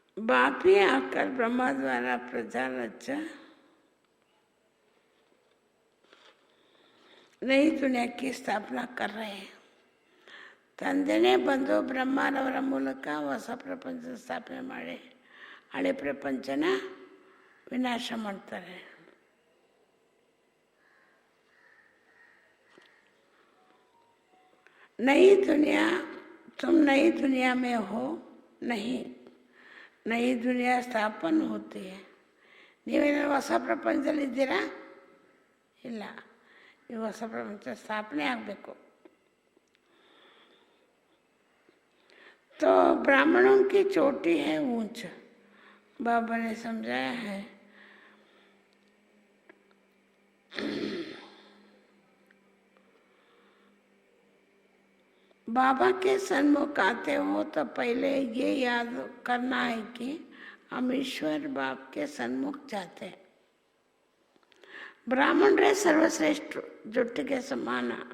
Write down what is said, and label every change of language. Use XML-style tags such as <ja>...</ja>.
<hi>बाप ही आकर ब्रह्मा द्वारा प्रजा रचा नई दुनिया की स्थापना कर रहे हैं.</hi> <kn>ತಂದೆನೇ ಬಂದು ಬ್ರಹ್ಮನವರ ಮೂಲಕ ಹೊಸ ಪ್ರಪಂಚ ಸ್ಥಾಪನೆ ಮಾಡಿ ಹಳೆ ಪ್ರಪಂಚನ ವಿನಾಶ ಮಾಡ್ತಾರೆ.</kn> <hi>नई दुनिया, तुम नई दुनिया में हो नहीं, नई दुनिया स्थापन होती है.</hi> <kn>ನೀವೇನಾದ್ರು ಹೊಸ ಪ್ರಪಂಚದಲ್ಲಿದ್ದೀರಾ? ಇಲ್ಲ, ಈ ಹೊಸ ಪ್ರಪಂಚ ಸ್ಥಾಪನೆ ಆಗಬೇಕು.</kn> <hi>तो ब्राह्मणों की चोटी है ऊंच. बाबा ने समझाया है. बाबा के सन्मुख आते हो तो पहले ये याद करना है कि हम ईश्वर बाप के सन्मुख जाते हैं.</hi> <kn>ಬ್ರಾಹ್ಮಣರೇ ಸರ್ವಶ್ರೇಷ್ಠರು, ಜೊಟ್ಟಿಗೆ ಸಮಾನ.</kn>